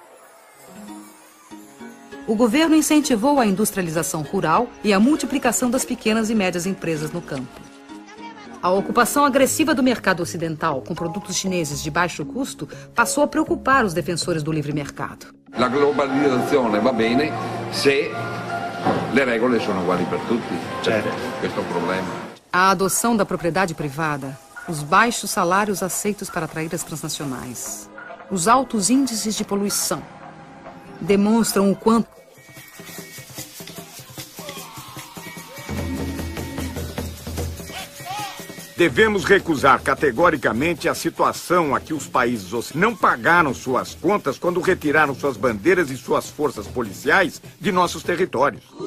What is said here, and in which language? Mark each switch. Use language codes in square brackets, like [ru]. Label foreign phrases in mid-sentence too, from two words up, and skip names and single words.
[pt] O governo incentivou a industrialização rural e a multiplicação das pequenas e médias empresas no campo. A ocupação agressiva do mercado ocidental com produtos chineses de baixo custo passou a preocupar os defensores do livre mercado. [it] La globalizzazione va bene se le regole sono uguali per tutti. Questo è o problema. [pt] A adoção da propriedade privada, os baixos salários aceitos para atrair as transnacionais, os altos índices de poluição, demonstram o quanto devemos recusar categoricamente a situação a que os países não pagaram suas contas quando retiraram suas bandeiras e suas forças policiais de nossos territórios.